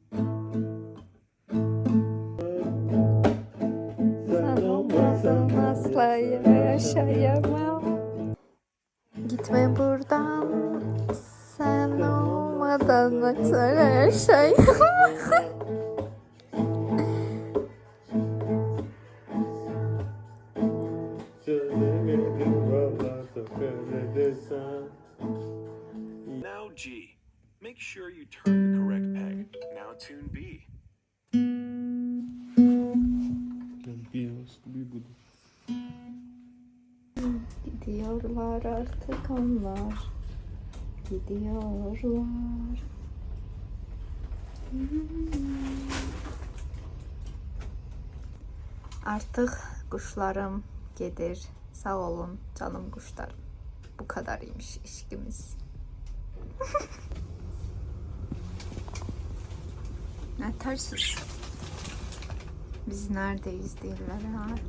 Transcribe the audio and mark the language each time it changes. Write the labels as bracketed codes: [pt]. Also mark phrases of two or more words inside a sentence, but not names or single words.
[tr] Sen olmadan asla yaşayamam. Gitme buradan. Sen olmadan asla yaşayamam. [en] Now G. Make sure you turn the correct peg. Now tune B. [tr] Bir budur. Gidiyorlar artık onlar. Gidiyorlar. [az] Artıq quşlarım gedir. Sağ olun canım quşlarım. [tr] Bu kadar imiş işimiz. Ne tersiniz? [az] Biz neredeyiz deyirlər ha?